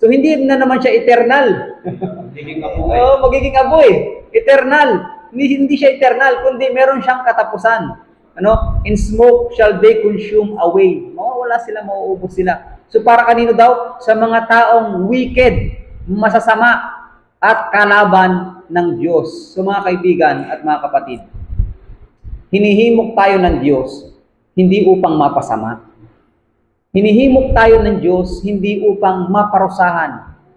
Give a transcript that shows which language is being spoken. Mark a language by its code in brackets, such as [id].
[tl] So hindi na naman siya eternal. Magiging abo eternal. Hindi siya eternal, kundi meron siyang katapusan. [en] In smoke shall they consume away. [tl] Mawawala sila, mauubos sila. So para kanino daw? Sa mga taong wicked, masasama, at kalaban ng Diyos. So mga kaibigan at mga kapatid, hinihimok tayo ng Diyos hindi upang mapasama. Hinihimok tayo ng Diyos hindi upang maparusahan.